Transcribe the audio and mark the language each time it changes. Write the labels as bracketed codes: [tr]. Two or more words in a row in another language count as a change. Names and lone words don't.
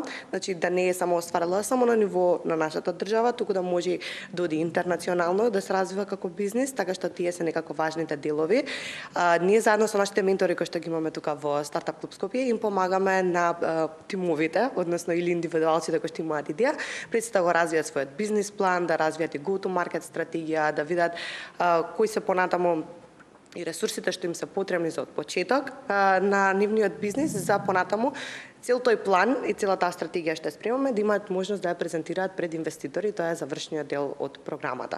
[mk] Значи да не е само остварила само на ниво на нашата држава, туку да може да оди интернационално, да се развива како бизнис, така што тие се некако важните делови. Ние заедно со нашите ментори кои што ги имаме тука во Стартап клуб Скопје им помагаме на тимовите, односно или индивидуалците кои што имаат идеја, пред да го развијат својот бизнис план, да развијат и [en] go-to-market [mk] стратегија, да видат кои се понатаму и ресурсите што им се потребни за од почеток на нивниот бизнис за понатаму. Цел тој план и целата стратегија што спремаме да имаат можност да ја презентираат пред инвеститори, тоа е завршниот дел од програмата.